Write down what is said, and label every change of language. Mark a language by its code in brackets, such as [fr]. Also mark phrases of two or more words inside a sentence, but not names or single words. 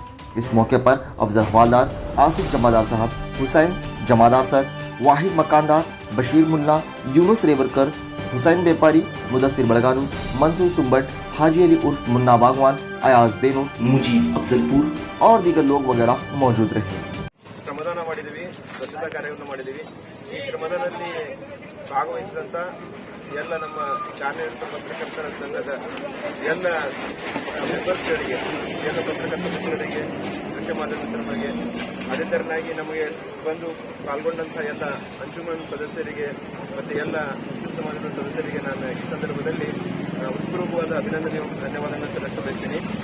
[ur] اس موقع پر افضل حوالدار، آصف جمعدار صاحب، حسین جمعدار سر، واحد مکاندار، بشیر ملا، یونس ریورکر، حسین بیپاری، مدثر بڑگانو، منصور سمبٹ، حاجی علی عرف منا باغبان، ایاز بینو، مجیب افضل پور اور دیگر لوگ وغیرہ موجود رہے. [kn] ಶ್ರಮದಾನ ಮಾಡಿದ್ದೀವಿ, ಸ್ವಚ್ಛತಾ ಕಾರ್ಯವನ್ನು ಮಾಡಿದ್ದೀವಿ। ಈ ಶ್ರಮದಾನದಲ್ಲಿ ಭಾಗವಹಿಸಿದಂತ ಎಲ್ಲ ನಮ್ಮ ಕಾರ್ಯನಿರತ ಪತ್ರಕರ್ತರ ಸಂಘದ ಎಲ್ಲ ಮೆಂಬರ್ಸ್ಗಳಿಗೆ, ಎಲ್ಲ ಪತ್ರಕರ್ತ ಮಿತ್ರರಿಗೆ, ದೃಶ್ಯ ಮಾಧ್ಯಮ ಮಿತ್ರರಿಗೆ, ಅಧಿಕಾರನಾಗಿ ನಮಗೆ ಬಂದು ಪಾಲ್ಗೊಂಡಂಥ ಎಲ್ಲ ಅಂಜುಮನ್ ಸದಸ್ಯರಿಗೆ ಮತ್ತು ಎಲ್ಲ ಮುಸ್ಲಿಂ ಸಮಾಜದ ಸದಸ್ಯರಿಗೆ ನಾನು ಈ ಸಂದರ್ಭದಲ್ಲಿ ಹೃತ್ಪೂರ್ವಕವಾದ ಧನ್ಯವಾದಗಳನ್ನು ಸಲ್ಲಿಸ ಬಯಸ್ತೀನಿ।